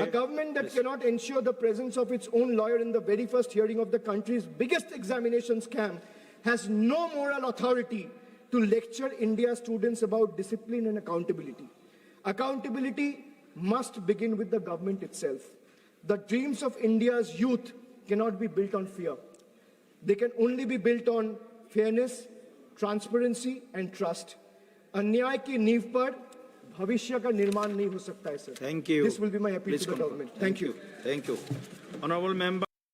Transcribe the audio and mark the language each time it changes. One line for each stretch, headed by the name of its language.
English: A government that cannot ensure the presence of its own lawyer in the very first hearing of the country's biggest examination scam has no moral authority to lecture India's students about discipline and accountability. Accountability must begin with the government itself. The dreams of India's youth cannot be built on fear. They can only be built on fairness, transparency and trust.
Hindi: अन्याय की नींव पर भविष्य का निर्माण नहीं हो सकता है, sir.
English: Thank you. This will be my appeal Please to the conclude. government. Thank you. Thank you. Honorable member.